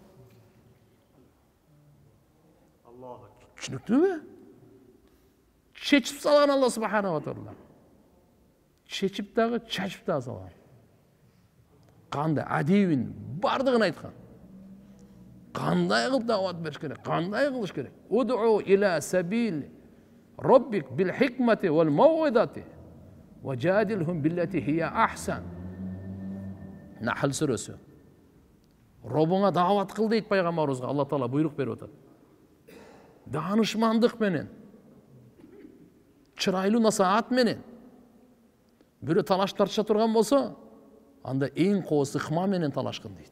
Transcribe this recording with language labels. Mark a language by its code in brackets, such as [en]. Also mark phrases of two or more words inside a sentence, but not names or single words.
[ky] Түшүнүктүүбү? Чечип салган [ar] الله سبحانه وتعالى. [ky] Чечип дагы, чачып дагы салган. Кандай адибин бардыгын айткан. Кандай кылып дават бериш керек, кандай кылыш керек? [ar] ادع إلى سبيل ربك بالحكمة والموعظة وجادلهم بالتي هي أحسن. [ky] Нахл сүрөсү. Робуңа дават кыл дейт пайгамбарыбызга, Алла Таала буйрук берип атат. Данышмандык менен, чырайлуу насаат менен. Бирөө талаш тартыша турган болсо, анда эң кооз ыкма менен талашкын дейт.